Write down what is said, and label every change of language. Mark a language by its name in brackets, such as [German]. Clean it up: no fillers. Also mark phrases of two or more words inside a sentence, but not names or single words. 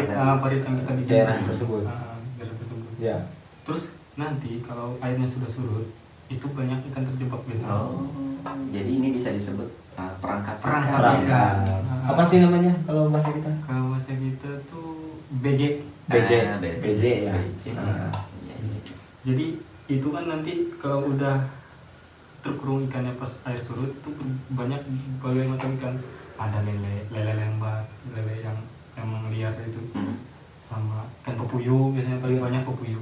[Indonesian] parit, tadi. parit yang kita bikin Daerah tersebut. daerah tersebut. Ya. Terus nanti kalau airnya sudah surut, itu banyak ikan terjebak biasanya. Oh, jadi ini bisa disebut perangkap. Perangkap. Perangkap. Apa sih namanya kalau bahasa kita? Kalau bahasa kita tuh BJ. BJ. BJ. BJ ya. BJ. Ah. Iya, iya. Jadi itu kan nanti kalau udah terkurung ikannya pas air surut itu banyak berbagai macam ikan. Ada lele lembat, lele yang emang liar itu, sama ikan pepuyuh biasanya paling banyak pepuyuh.